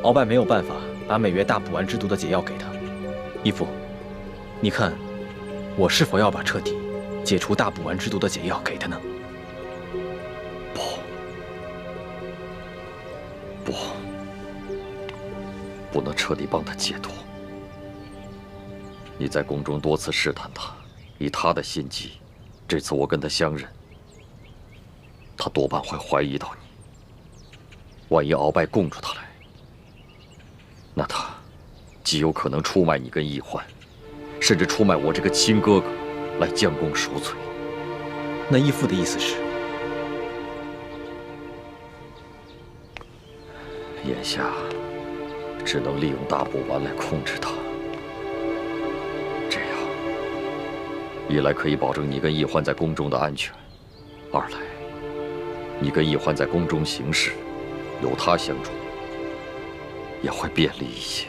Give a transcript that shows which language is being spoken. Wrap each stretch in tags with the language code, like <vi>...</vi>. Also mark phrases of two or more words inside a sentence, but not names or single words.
<zh>鰲拜沒有辦法把美曰大補丸之毒的解藥給他。義父，你看，我是否要把徹底解除大補丸之毒的解藥給他呢？不能徹底幫他解毒。你在宮中多次試探他，以他的心機，這次我跟他相認，他多半會懷疑到你。萬一鰲拜供出他來，那他極有可能出賣你跟奕歡，甚至出賣我這個親哥哥，來將功贖罪。那義父的意思是？眼下只能利用大补丸來控制他。这樣，一來可以保證你跟易歡在宮中的安全，二來，你跟易歡在宮中行事，有他相助，也會便利一些。</zh>